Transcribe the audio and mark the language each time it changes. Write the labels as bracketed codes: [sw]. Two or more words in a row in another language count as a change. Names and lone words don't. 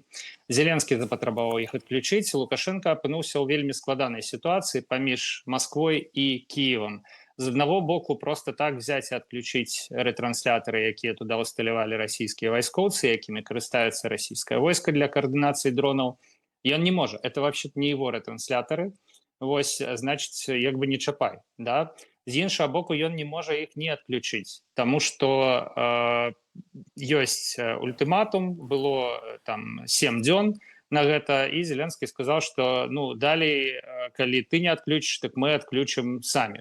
[be] Зеленскі запатрабаваў іх адключыць, Лукашенко апынуўся ў вельмі складанай сітуацыі паміж Масквой і Кіевам. З аднаго боку, [ru] просто так взять [be] і адключыць рэтрансляторы, якія туда усталявалі расійскія вайскоўцы, якімі карыстаецца расійскае войска для координации дронаў, ён не можа. [ru] Это вообще-то не его рэтрансляторы. [be] Значит, як бы не чапай, да? З іншага боку, ён не можа іх не адключыць, таму што ёсць ультыматум, было там 7 дзён на гэта, і Зеленскі сказаў, што далей, калі ты не адключыш, так мы адключым самі.